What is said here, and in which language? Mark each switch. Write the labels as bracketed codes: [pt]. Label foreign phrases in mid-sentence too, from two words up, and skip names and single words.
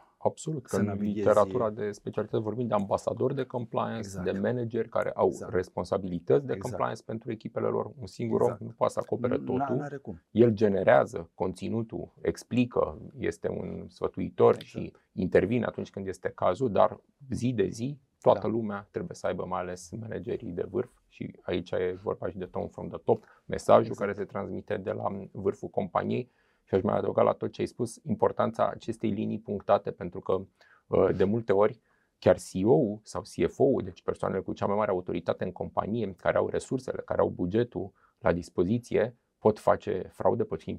[ro] Absolut, că în literatura de specialitate vorbim de ambasadori de compliance, de manageri care au responsabilități de compliance pentru echipele lor. Un singur om nu poate să acopere totul. El generează conținutul, explică, este un sfătuitor și intervine atunci când este cazul, dar zi de zi toată lumea trebuie să aibă, mai ales managerii de vârf, și aici e vorba și de [en] tone from the top, [ro] mesajul care se transmite de la vârful companiei. Și aș mai adăuga la tot ce ai spus importanța acestei linii punctate, pentru că de multe ori chiar CEO-ul sau CFO-ul, deci persoanele cu cea mai mare autoritate în companie, care au resursele, care au bugetul la dispoziție, pot face fraude, pot fi